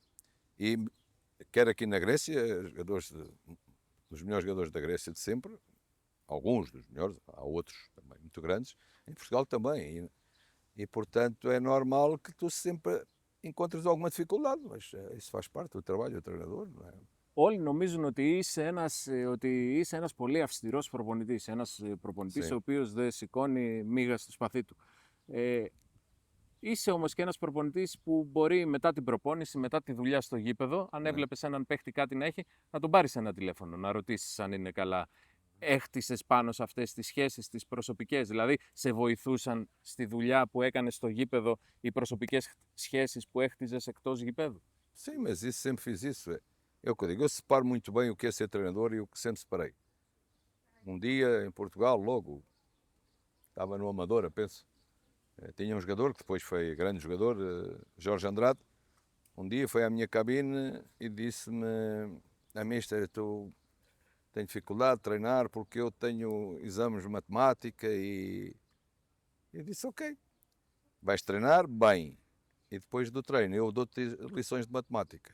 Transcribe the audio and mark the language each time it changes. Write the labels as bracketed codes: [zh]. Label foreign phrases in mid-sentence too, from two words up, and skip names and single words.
[pt] E quer aqui na Grécia, os melhores jogadores da Grécia de sempre, alguns dos melhores, há outros também muito grandes, em Portugal também. E portanto é normal que tu sempre encontres alguma dificuldade, mas isso faz parte do trabalho do treinador, não é? [el] Όλοι νομίζουν ότι είσαι ένας πολύ αυστηρός προπονητής. Ένας προπονητής [pt] Sim. [el] ο οποίος δεν σηκώνει μίγα στο σπαθί του. Είσαι όμως και ένας προπονητής που μπορεί μετά την προπόνηση, μετά τη δουλειά στο γήπεδο, αν έβλεπες έναν παίχτη κάτι να έχει, να τον πάρεις ένα τηλέφωνο, να ρωτήσεις αν είναι καλά. Έχτισες πάνω σε αυτές τις σχέσεις, τις προσωπικές, δηλαδή σε βοηθούσαν στη δουλειά που έκανες στο γήπεδο οι προσωπικές σχέσεις που έχτιζες εκτός γηπέδου? [pt] Sim, mas isso sempre fiz isso. É o que eu digo, eu separo muito bem o que é ser treinador e o que sempre separei. Um dia em Portugal, logo, estava no Amadora, penso, tinha um jogador que depois foi grande jogador, Jorge Andrade. Um dia foi à minha cabine e disse-me, a mister, tu tenho dificuldade de treinar porque eu tenho exames de matemática e eu disse, ok, vais treinar bem e depois do treino eu dou-te lições de matemática.